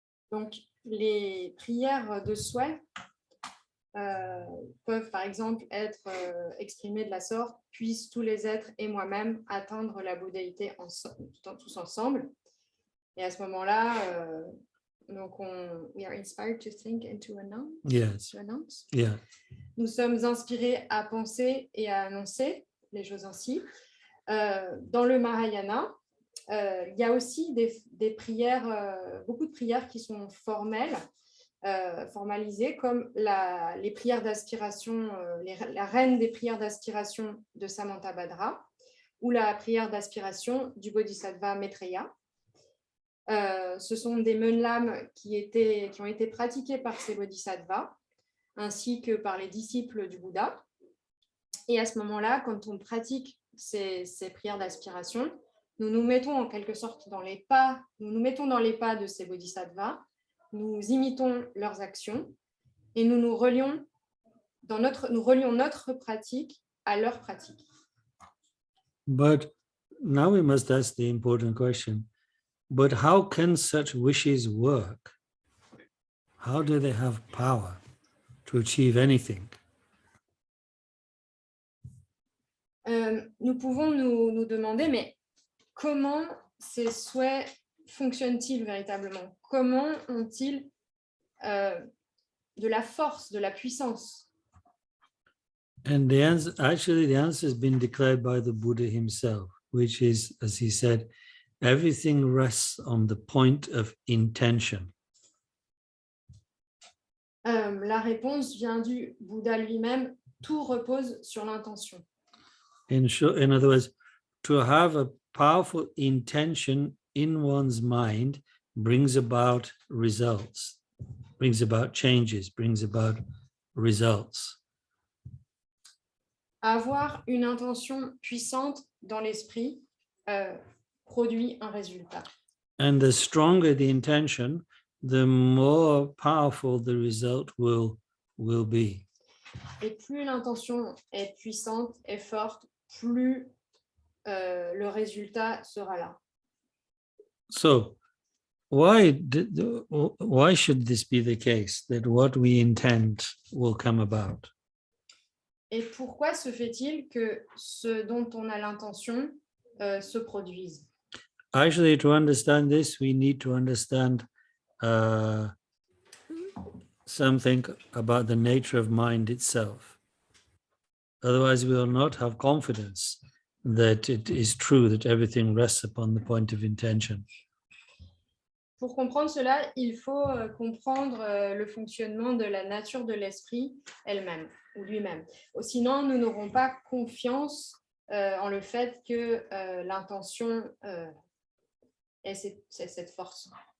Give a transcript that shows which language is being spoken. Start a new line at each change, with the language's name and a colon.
French: Donc, les prières de souhait peuvent par exemple être exprimées de la sorte: puissent tous les êtres et moi-même atteindre la bouddhéité tous ensemble. Et à ce moment-là, donc
English: we are inspired to think and to announce. Yes. To announce. Yeah.
French: Nous sommes inspirés à penser et à annoncer les choses ainsi. Dans le Mahayana, il y a aussi des prières, beaucoup de prières qui sont formelles, formalisées, comme les prières d'aspiration, la reine des prières d'aspiration de Samantabhadra, ou la prière d'aspiration du Bodhisattva Maitreya. Ce sont des menlams qui ont été pratiqués par ces bodhisattvas, ainsi que par les disciples du Bouddha. Et à ce moment-là, quand on pratique ces prières d'aspiration, nous nous mettons en quelque sorte dans les pas de ces bodhisattvas, nous imitons leurs actions et nous relions notre pratique à leur pratique.
English: But now we must ask the important question. But how can such wishes work? How do they have power to achieve anything?
French: Nous pouvons nous demander, mais comment ces souhaits fonctionnent-ils véritablement? Comment ont-ils de la force, de la puissance?
English: And the answer has been declared by the Buddha himself, which is, as he said, everything rests on the point of intention.
French: La réponse vient du Bouddha lui-même, tout repose sur l'intention.
English: In other words, to have a powerful intention in one's mind brings about results, brings about changes, brings about results.
French: Avoir une intention puissante dans l'esprit produit un résultat.
English: And the stronger the intention, the more powerful the result will be.
French: Et plus l'intention est puissante et forte, plus le résultat sera là.
English: So why should this be the case, that what we intend will come about?
French: Et pourquoi se fait-il que ce dont on a l'intention se produisent.
English: Actually, to understand this, we need to understand something about the nature of mind itself. Otherwise, we will not have confidence that it is true that everything rests upon the point of intention.
French: Pour comprendre cela, il faut comprendre le fonctionnement de la nature de l'esprit elle-même ou lui-même. Sinon, nous n'aurons pas confiance en le fait que l'intention ait cette force.